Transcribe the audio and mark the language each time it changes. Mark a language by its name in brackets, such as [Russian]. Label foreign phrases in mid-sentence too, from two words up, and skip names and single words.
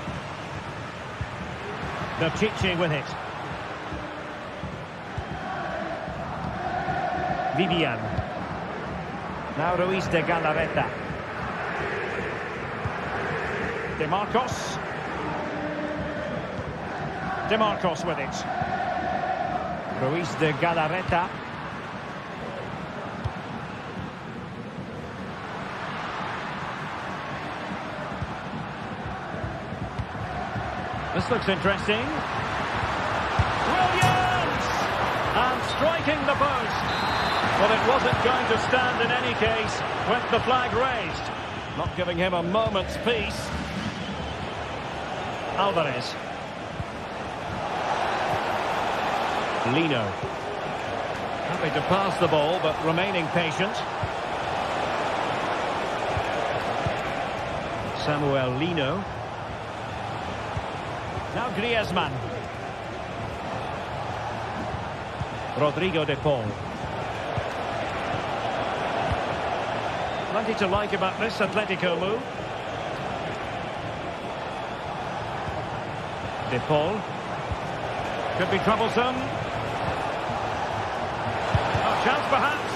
[English] Chichi with it. Vivian. Now Ruiz de Galarreta. De Marcos. De Marcos with it. Ruiz de Galarreta. This looks interesting. Brilliant! And striking the post. But it wasn't going to stand in any case with the flag raised. Not giving him a moment's peace. Alvarez. Lino. Happy to pass the ball, but remaining patient. Samuel Lino. Now Griezmann. Rodrigo de Paul. Plenty to like about this Atletico move. De Paul. Could be troublesome. A chance perhaps.